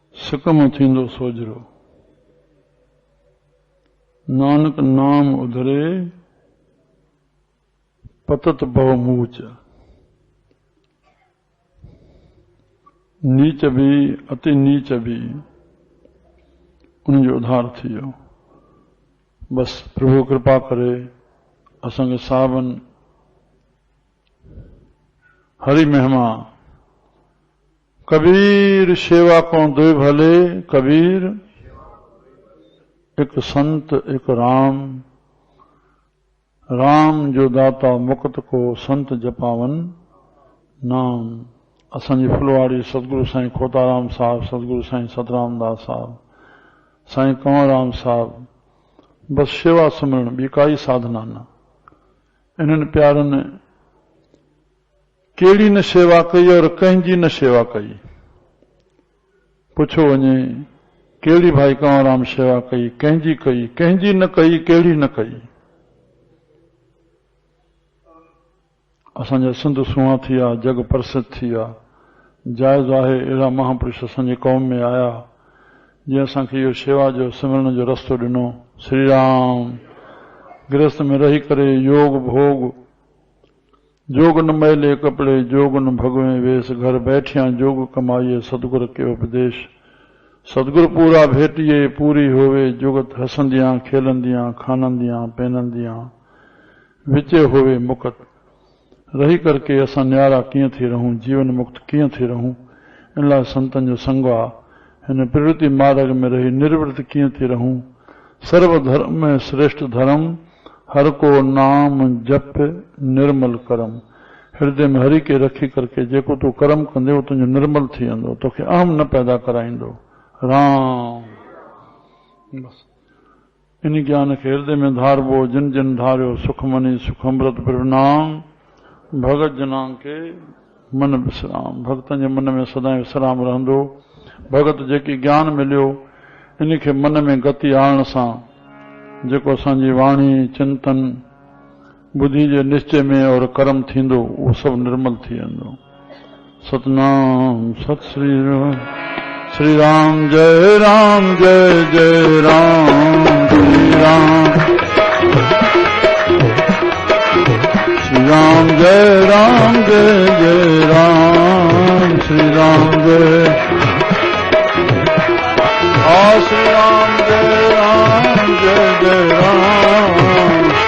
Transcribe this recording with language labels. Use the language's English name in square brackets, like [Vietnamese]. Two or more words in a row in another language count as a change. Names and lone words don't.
[Sindhi] सिकम थींदो सोजरो। [Punjabi] ਨਾਨਕ ਨਾਮ ਉਧਰੇ ਪਤਤ ਬਹੁ ਮੂਚ। [Sindhi] नीच भी अति नीच भी उनजो उधार थी वियो। बस प्रभु कृपा करे असांखे सावन हरि महिमा कबीर सेवा को दो भले। [Hindi] कबीर एक संत एक राम, राम जो दाता मुक्त को संत जपावन नाम। [Sindhi] असांजी फुलवाड़ी सतगुरु साईं खोताराम साहब, सतगुरु साईं सतराम दास साहब, साईं कंवरराम साहब, बस सेवा सिमरन, ॿी काई साधना न। इन्हनि प्यारनि कहिड़ी न सेवा कई और कंहिंजी न सेवा कई। पुछो वञे कहिड़ी भाई कंवरराम सेवा कई, कंहिंजी कई, कंहिंजी न कई, कहिड़ी न कई। असांजा सिंध सुहा थी विया, जग प्रसिद्ध थी विया। जायज़ आहे अहिड़ा महापुरुष असांजी कौम में आया जीअं असांखे इहो शेवा जो सिमरण जो रस्तो ॾिनो। श्री राम गृहस्थ में रही करे योग भोग, [Hindi] जोग न मैले कपड़े, जोग न भगवे वेश, घर बैठिया जोग कमाइए, सतगुर के उपदेश। [Punjabi] ਸਤਗੁਰ ਪੂਰਾ ਭੇਟਿਏ ਪੂਰੀ ਹੋਵੇ, ਜੁਗਤ ਹਸੰਦਿਆਂ ਖੇਲੰਦਿਆਂ ਖਾਨੰਦਿਆਂ ਪਹਨੰਦਿਆਂ, ਵਿਚੇ ਹੋਵੇ ਮੁਕਤ। [Sindhi] रही करके असां न्यारा कीअं थी रहूं, जीवन मुक्त कीअं थी रहूं, इन लाइ संतन जो संग आ। हिन प्रवृत्ति मार्ग में रही निर्वृत कीअं थी रहूं। [Punjabi] ਸਰਵ ਧਰਮ ਮੇਂ ਸ਼੍ਰੇਸ਼ਟ ਧਰਮ, ਹਰ ਕੋ ਨਾਮ ਜਪ ਨਿਰਮਲ ਕਰਮ। [Sindhi] हृदय में हरि के रखी करके जेको तू कर्म कंदे वो तुंहिंजो निर्मल थी वेंदो, तोखे अहम न पैदा कराईंदो। राम बस इन ज्ञान के हृदय में धारबो। [Punjabi] ਜਿਨ ਜਿਨ ਧਾਰਿਓ ਸੁਖ ਮਨੀ ਸੁਖ ਅੰਮ੍ਰਿਤ ਪ੍ਰਣਾਮ। ਭਗਤ ਜਨਾਂ ਕੇ ਮਨ ਵਿਸ਼ਰਾਮ, [Sindhi] भक्तन जे मन में सदाई विश्राम रहंदो। भगत जेकी ज्ञान मिलियो इन खे मन में गति आणण सां जेको असांजी वाणी चिंतन बुद्धि जे निश्चय में और कर्म थींदो उहो सभु निर्मल थी वेंदो। [Hindi] सतनाम सत श्री राम। श्री राम जय राम जय जय राम। श्री राम श्री राम जय राम जय जय राम। श्री राम जय श्री राम जय राम जय जय राम।